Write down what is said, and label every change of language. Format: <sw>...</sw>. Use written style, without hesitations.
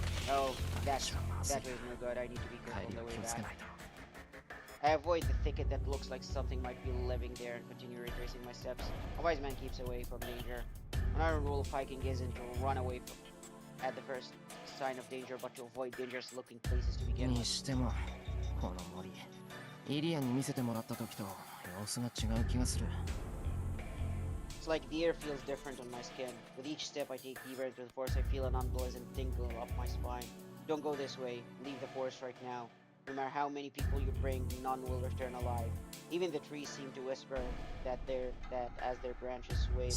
<en>Oh, that way is no good. I need to be careful on the way back. I avoid the thicket that looks like something might be living there and continue retracing my steps. A wise man keeps away from danger. Another rule of hiking isn't to run away at the first sign of danger, but to avoid dangerous looking places to begin with.</en> <ja>にしてもこの森、イリアに見せてもらった時と様子が違う気がする。</ja> <en>It's like the air feels different on my skin. With each step I take deeper into the forest, I feel an unpleasant tingle up my spine. Don't go this way. Leave the forest right now. No matter how many people you bring, none will return alive. Even the trees seem to whisper that as their branches sway.</en>